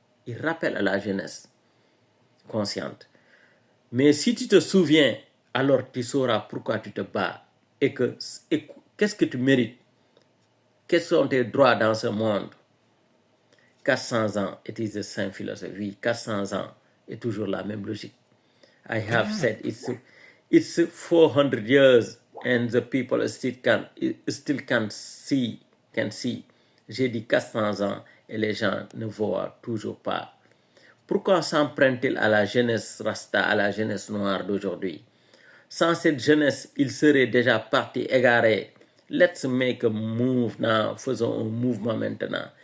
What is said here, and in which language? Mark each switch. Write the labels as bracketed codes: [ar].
[fr] Il rappelle à la jeunesse consciente. Mais si tu te souviens, alors tu sauras pourquoi tu te bats et qu'est-ce que tu mérites. Quels sont tes droits dans ce monde? 400 ans, [en] it is the same philosophy. [fr] 400 ans est toujours la même logique. [en] I have said it's 400 years and the people still can see. [fr] J'ai dit 400 ans et les gens ne voient toujours pas. Pourquoi s'en prennent-ils à la jeunesse rasta, à la jeunesse noire d'aujourd'hui? Sans cette jeunesse, ils seraient déjà partis égarés. [en] Let's make a move now. [fr] Faisons un mouvement maintenant.